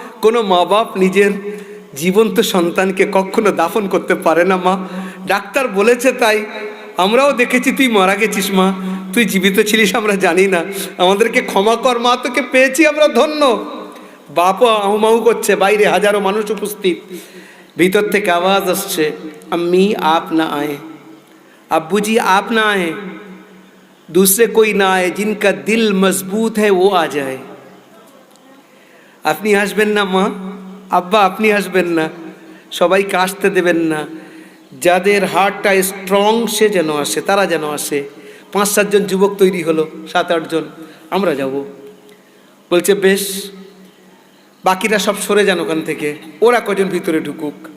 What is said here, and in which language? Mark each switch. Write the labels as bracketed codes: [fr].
[bn] কোনো মা বাপ নিজের জীবন্ত সন্তানকে কখনো দাফন করতে পারে না মা, ডাক্তার বলেছে তাই, আমরাও দেখেছি তুই মারা গেছিস মা, তুই জীবিত ছিলিস আমরা জানি না, আমাদেরকে ক্ষমা কর মা, তোকে পেয়েছি আমরা ধন্য। বাপও আহুমাহু করছে, বাইরে হাজারো মানুষ উপস্থিত। ভিতর থেকে আওয়াজ আসছে, [hi] আম্মি আপ না আয়ে, अब्बू जी आप ना आए, दूसरे कोई ना आए, जिनका दिल मजबूत है वो आ जाए। [bn] আপনি আসবেন না মা, আব্বা আপনি আসবেন না, সবাইকে আসতে দেবেন না, যাদের হার্টটা স্ট্রং সে যেন আসে, তারা যেন আসে। 5-7 জন যুবক তৈরি হলো, 7-8 জন, আমরা যাব। বলছে বেশ, বাকিরা সব সরে যান ওখান থেকে, ওরা কজন ভিতরে ঢুকুক।